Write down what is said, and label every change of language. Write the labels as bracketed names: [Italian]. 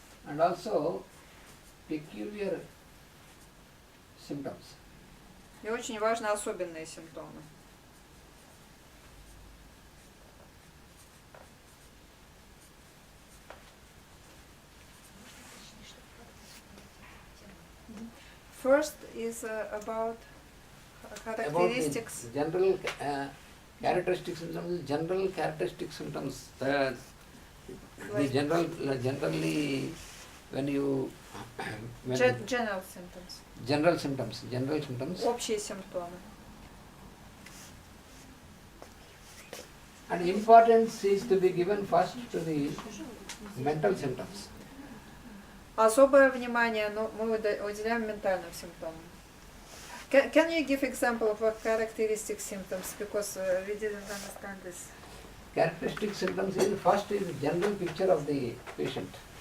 [English] and also peculiar symptoms. [Russian] и очень важны особенные симптомы. [English] First is about characteristics. About the general characteristic symptoms, general characteristic symptoms. The generally when you General symptoms. general symptoms, [Russian] Общие симптомы. [English] and importance is to be given first to the mental symptoms. [Russian] Особое внимание мы уделяем ментальным симптомам. [English] Can you give example of what characteristic symptoms? Because we didn't understand this. characteristic symptoms is first is general picture of the patient.